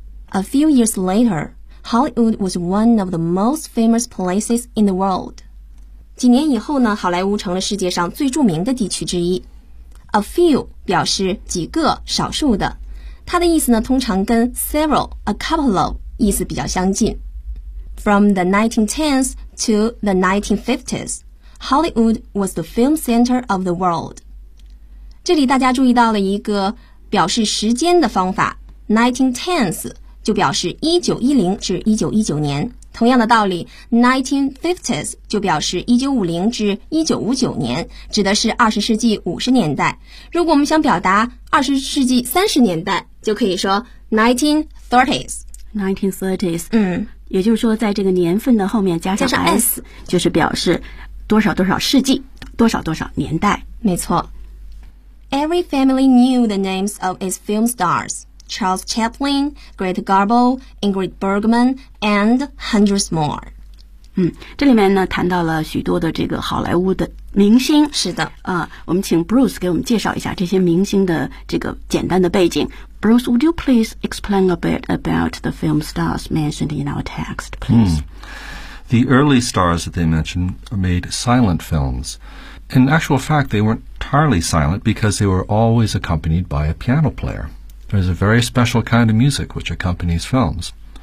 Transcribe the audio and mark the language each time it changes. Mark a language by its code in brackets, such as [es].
[en] A few years later, Hollywood was one of the most famous places in the world. [zh] 几年以后呢，好莱坞成了世界上最著名的地区之一。 A few 表示几个、少数的，它的意思呢，通常跟 several, a couple of 意思比较相近。 [en] From the 1910s to the 1950s, Hollywood was the film center of the world. [zh] 这里大家注意到了一个表示时间的方法 1910s 就表示1910至1919年，同样的道理 1950s 就表示1950至1959年，指的是20世纪50年代。如果我们想表达20世纪30年代，就可以说 1930s [en] 1930s、嗯、 [zh] 也就是说在这个年份的后面加上 s 就是表示多少多少世纪多少多少年代。没错。 [en] Every family knew the names of its film stars, Charles Chaplin, Greta Garbo, Ingrid Bergman, and hundreds more. [zh] 这里面呢谈到了许多的这个好莱坞的明星。是的。我们请 Bruce 给我们介绍一下这些明星的这个简单的背景。 [en] Bruce, would you please explain a bit about the film stars mentioned in our text, please? The early stars that they mentioned made silent films. In actual fact, they weren't entirely silent because they were always accompanied by a piano player. There's a very special kind of music which accompanies films.